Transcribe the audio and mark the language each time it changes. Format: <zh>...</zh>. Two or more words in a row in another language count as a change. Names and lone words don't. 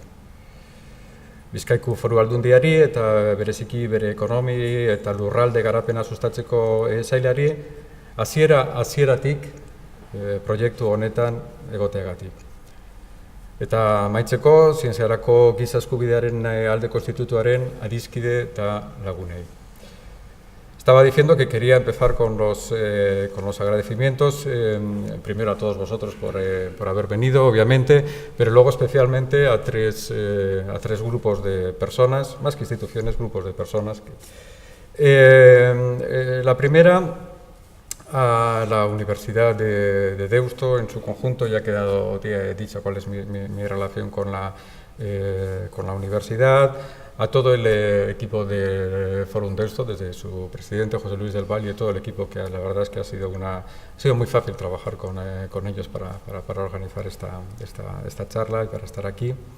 <eu>Bizkaiku Foru Aldundiari eta bereziki bere ekonomi eta lurralde garapena sustatzeko sailari hasieratik proiektu honetan egoteagatik. Eta amaitzeko, zientziarako giza eskubidearen aldeko institutuaren adiskide eta lagunei.</eu> <es>Estaba diciendo que quería empezar con los agradecimientos, primero a todos vosotros por haber venido, obviamente, pero luego especialmente a tres grupos de personas, más que instituciones, grupos de personas. La primera, a la Universidad de Deusto en su conjunto, ya ha quedado dicho cuál es mi relación con la universidad, a todo el equipo de Forum Deusto, desde su presidente José Luis del Valle y todo el equipo, que la verdad es que ha sido muy fácil trabajar con ellos para organizar esta charla y para estar aquí.</es>